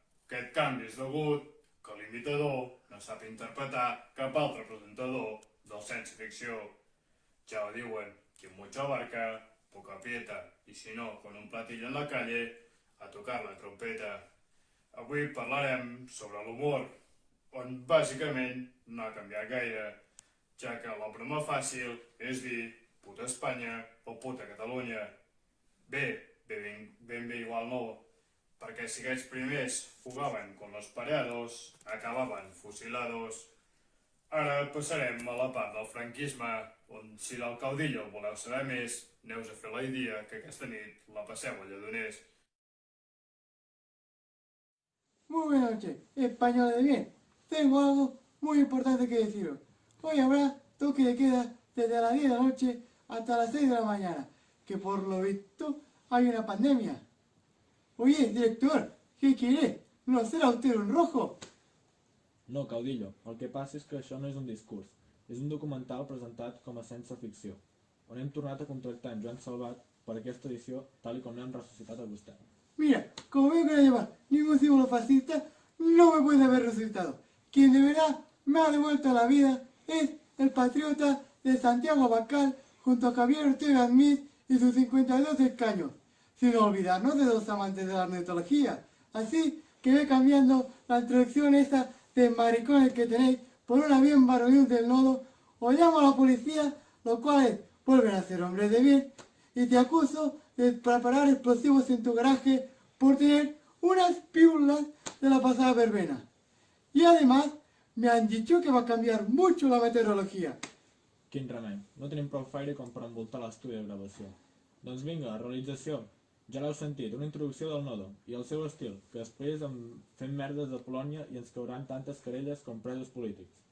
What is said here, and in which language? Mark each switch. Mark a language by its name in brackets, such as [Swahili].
[Catalan] Aquest canvi és degut que l'imitador no sap interpretar cap altre presentador del ciència ficció. Ja ho diuen, [Spanish] quien mucho abarca, poco aprieta, [Catalan] i si no, [Spanish] con un platillo en la calle, a tocar la trompeta. [Catalan] Avui parlarem sobre l'humor, on bàsicament no ha canviat gaire, ja que la broma fàcil és dir puta Espanya o puta Catalunya. Ben bé igual no, perquè si aquests primers jugaven [Spanish] con los pareados, [Catalan] acabaven fusilados. Ara passarem a la part del franquisme, on si del caudillo voleu saber més, aneu a fer la idea que aquesta nit la passeu a Lledoners. [Spanish] Muy buenas noches, españoles de bien. Tengo algo muy importante que deciros. Hoy habrá toque de queda desde las 10 de la noche hasta las 6 de la mañana, que por lo visto hay una pandemia. Oye, director, ¿qué quiere? ¿No será usted un rojo? [Catalan] No, caudillo, el que passa és que això no és un discurs, és un documental presentat com a sense ficció, on hem tornat a contractar en Joan Salvat per aquesta edició tal i com l'hem ressuscitat a vostè. [Spanish] Mira, como veo que no lleva ningún símbolo fascista, no me puede haber resucitado. Quien de verdad me ha devuelto a la vida es el patriota de Santiago Abascal junto a Javier Ortega Smith y sus 52 escaños, sin olvidarnos de dos amantes de la ornitología. Así que ve cambiando la introducción esa de maricones que tenéis por una bien varonil del nodo, o llamo a la policía, los cuales vuelven a ser hombres de bien, y te acuso de preparar explosivos en tu garaje por tener unas pílulas de la pasada verbena. Y además, me han dicho que va a cambiar mucho la meteorología. [Catalan] Quin remei, no tenim prou feire com per envoltar l'estudi de gravació. Doncs vinga, la realització. Ja l'heu sentit, una introducció del nodo, i el seu estil, que després fem merdes de Polònia i ens cauran tantes querelles com presos polítics.